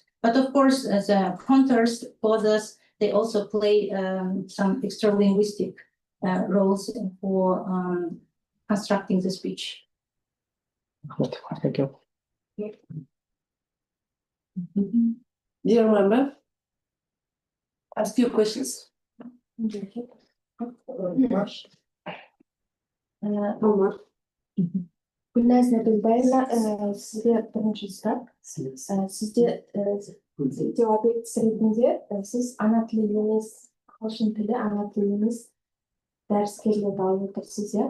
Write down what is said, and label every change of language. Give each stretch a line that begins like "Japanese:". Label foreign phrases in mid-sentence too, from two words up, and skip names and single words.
English: But of course, the contours, pauses, they also play some extra linguistic roles for constructing the speech. Thank you. Dear member, ask your questions.
Kazakh: Гүлназ Набилбаевна, сізге бірінші сұрақ. Сізде объект ретінде сіз ана тілі емес, ағылшын тілі ана тілі емес дәріскерлерді алып отырсыз, иә?